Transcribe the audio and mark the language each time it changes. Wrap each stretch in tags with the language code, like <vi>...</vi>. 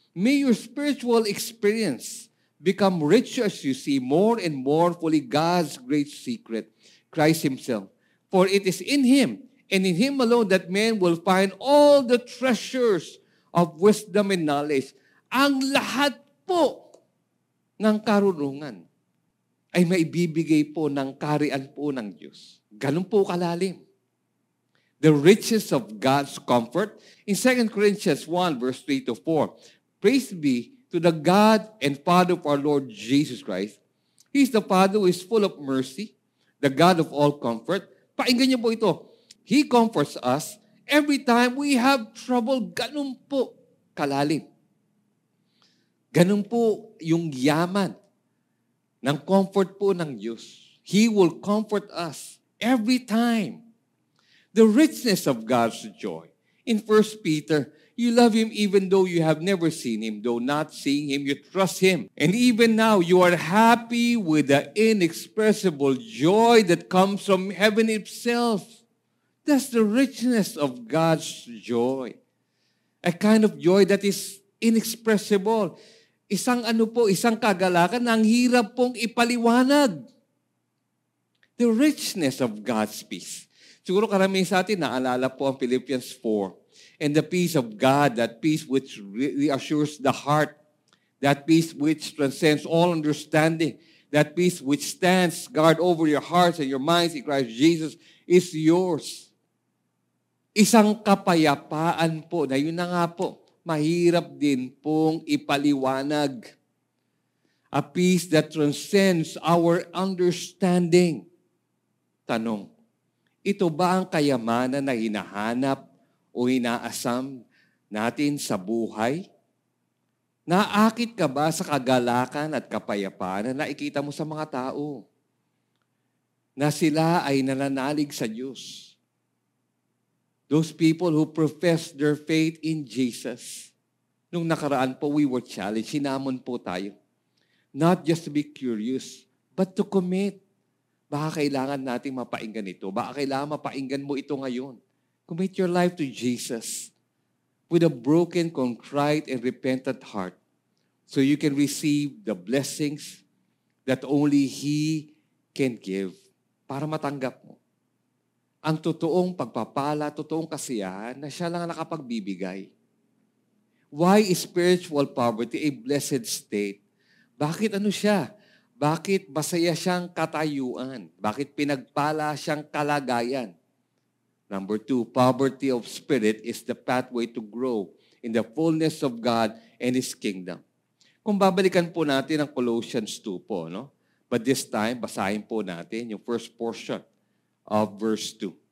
<en>May your spiritual experience become rich as you see more and more fully God's great secret, Christ Himself. For it is in Him and in Him alone that men will find all the treasures of wisdom and knowledge.</en> <tl>Ang lahat po ng karunungan ay maibibigay po ng kaharian po ng Diyos. Ganun po kalalim.</tl> <en>The riches of God's comfort. In 2 Corinthians 1, verse 3 to 4, Praise be to the God and Father of our Lord Jesus Christ. He is the Father who is full of mercy, the God of all comfort.</en> <tl>Pakinggan niyo po ito.</tl> <en>He comforts us every time we have trouble.</en> <tl>Ganun po kalalim. Ganun po yung yaman ng comfort po ng Diyos.</tl> <en>He will comfort us every time. The richness of God's joy. In 1 Peter, you love Him even though you have never seen Him. Though not seeing Him, you trust Him. And even now, you are happy with the inexpressible joy that comes from heaven itself. That's the richness of God's joy. A kind of joy that is inexpressible.</en> <tl>Isang kagalakan na ang hirap pong ipaliwanag.</tl> <en>The richness of God's peace.</en> <tl>Siguro karamihan sa atin, naalala po ang Philippians 4.</tl> <en>And the peace of God, that peace which reassures the heart, that peace which transcends all understanding, that peace which stands guard over your hearts and your minds in Christ Jesus is yours.</en> <tl>Isang kapayapaan po, na yun na nga po, mahirap din pong ipaliwanag.</tl> <en>A peace that transcends our understanding.</en> <tl>Tanong, ito ba ang kayamanan na hinahanap o inaasam natin sa buhay? Naakit ka ba sa kagalakan at kapayapaan na nakikita mo sa mga tao? Na sila ay nananalig sa Diyos.</tl> <en>Those people who profess their faith in Jesus.</en> <tl>Nung nakaraan po,</tl> <en>we were challenged.</en> <tl>Hinamon po tayo.</tl> <en>Not just to be curious, but to commit.</en> <tl>Baka kailangan nating mapainggan ito. Baka kailangan mapainggan mo ito ngayon.</tl> <en>Commit your life to Jesus. with a broken, contrite, and repentant heart so you can receive the blessings that only He can give</en> <tl>para matanggap mo ang totoong pagpapala, totoong kasiyahan na siya lang nakapagbibigay.</tl> <en>Why is spiritual poverty a blessed state?</en> <tl>Bakit ano siya? Bakit masaya siyang katayuan? Bakit pinagpala siyang kalagayan?</tl> <en>Number 2, poverty of spirit is the pathway to grow in the fullness of God and His kingdom.</en> <tl>Kung babalikan po natin ang Colossians 2 po, no?</tl> <en>But this time,</en> <tl>basahin po natin yung</tl> <en>first portion of verse 2.</en>